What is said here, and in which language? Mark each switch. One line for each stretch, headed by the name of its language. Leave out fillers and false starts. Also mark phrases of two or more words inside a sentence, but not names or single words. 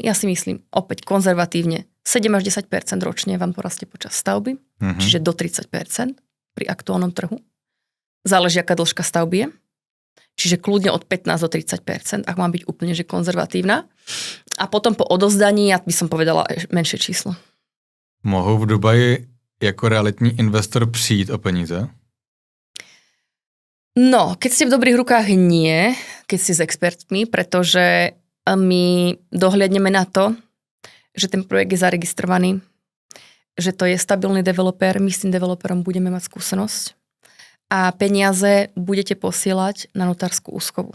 Slovak: Ja si myslím, opäť konzervatívne, 7 až 10% ročne vám porastie počas stavby, čiže do 30% pri aktuálnom trhu. Záleží, aká dĺžka stavby je. Čiže kľudne od 15 do 30%, ak mám byť úplne že konzervatívna. A potom po odovzdaní, ja by som povedala menšie číslo.
Czech: Mohou v Dubaji jako realitní investor přijít o peníze?
Slovak: No, keď ste v dobrých rukách nie, keď ste s expertmi, pretože my dohliadneme na to, že ten projekt je zaregistrovaný, že to je stabilný developer, my s tým developerom budeme mať skúsenosť a peniaze budete posielať na notárskú úschovu.